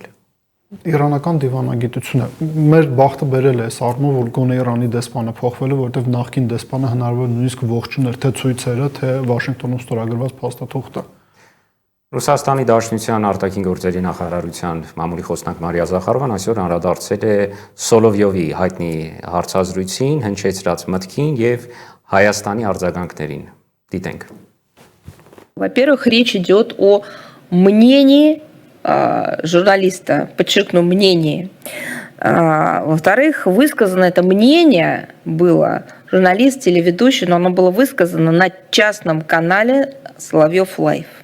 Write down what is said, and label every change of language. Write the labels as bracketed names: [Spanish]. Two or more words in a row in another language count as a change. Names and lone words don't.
[Armenian] Իրանական դիվանագիտությունը մեր բախտը բերել է այս առումով, որ գոնե Իրանի դեսպանը փոխվել է, որովհետև նախկին դեսպանը հնարավոր նույնիսկ ողջունել թե ցույցերը, թե Վաշինգտոնում ստորագրված փաստաթուղթը։ Ռուսաստանի Դաշնության արտաքին գործերի նախարարության մամուլի խոսնակ Մարիա Զախարովան այսօր անդրադարձել է Սոլովյովի հայտնի հարցազրույցին, հնչեցրած մտքին եւ Հայաստանի արձագանքներին։ Դիտենք։ [Russian] Во-первых, речь идет о мнении журналиста, подчеркну, мнении. Во-вторых, высказано это мнение было, журналист, телеведущий, но оно было высказано на частном канале Соловьев Лайв.